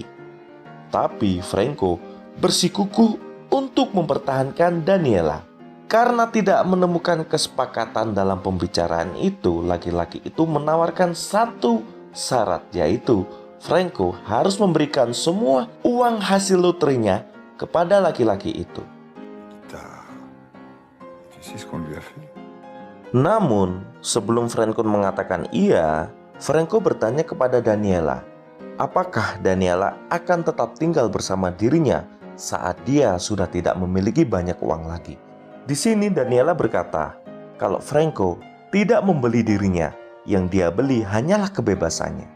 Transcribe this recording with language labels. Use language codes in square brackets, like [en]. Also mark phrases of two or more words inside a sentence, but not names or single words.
[id] Tapi Franco bersikukuh untuk mempertahankan Daniela. Karena tidak menemukan kesepakatan dalam pembicaraan itu, laki-laki itu menawarkan satu syarat, yaitu Franco harus memberikan semua uang hasil loterinya kepada laki-laki itu. [fr] Tard. Tu sais ce qu'on lui a fait? [id] Namun, sebelum Franco mengatakan iya, Franco bertanya kepada Daniela, apakah Daniela akan tetap tinggal bersama dirinya saat dia sudah tidak memiliki banyak uang lagi. Di sini Daniela berkata kalau Franco tidak membeli dirinya, yang dia beli hanyalah kebebasannya.